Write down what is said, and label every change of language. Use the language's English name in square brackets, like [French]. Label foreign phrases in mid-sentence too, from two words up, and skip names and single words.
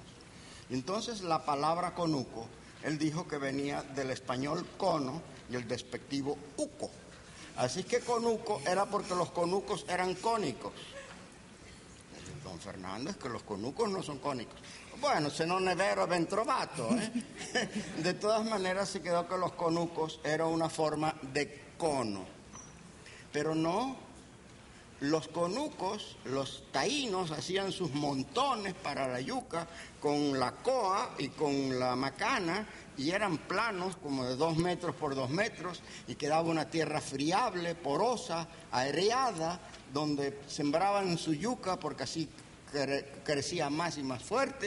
[Spanish] Entonces la palabra conuco, él dijo que venía del español cono y el despectivo uco. Así que conuco era porque los conucos eran cónicos. don Fernando, es que los conucos no son cónicos. [Italian] Bueno, se non è vero, ben trovato, [Spanish] ¿eh? De todas maneras se quedó que los conucos era una forma de cono. Pero no, los conucos, los taínos hacían sus montones para la yuca con la coa y con la macana, y eran planos como de 2 metros por 2 metros, y quedaba una tierra friable, porosa, areada, donde sembraban su yuca porque así crecía más y más fuerte.